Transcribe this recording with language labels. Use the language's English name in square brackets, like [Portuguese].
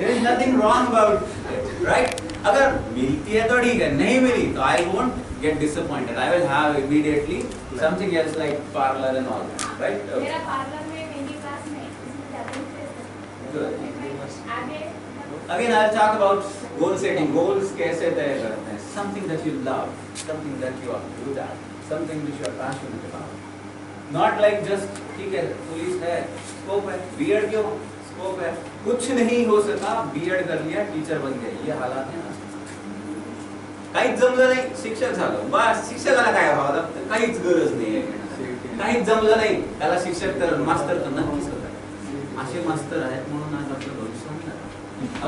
[English] There is nothing wrong about it, right? [Hindi] अगर मिलती है तो ठीक है, नहीं मिली तो [English] I won't get disappointed. I will have immediately something else like parlor and all that, right? [Hindi] मेरा पार्लर में मेहंदी क्लास में इसमें ज़्यादा इंटरेस्ट [English] Good. [Hindi] है। आगे [English] Again, I'll talk about goal setting. [Hindi] Goals कैसे तय करते हैं? [English] Something that you love, something that you are good at, something which you are passionate about. Not like just [Hindi] ठीक है, पुलिस है, स्कोप है, बीएड क्यों? स्कोप है, कुछ नहीं हो सका, बीएड कर लिया, टीचर बन गए, ये हालात है ना? [Marathi] काहीच जमलं नाही, शिक्षक झालो, बस शिक्षकाला काय व्हावं लागतं? काहीच गरज नाही आहे. काहीच जमलं नाही, त्याला शिक्षक तर मास्तर तर नक्कीच होता. असे मास्तर आहेत म्हणून आज आपलं भविष्य होणार.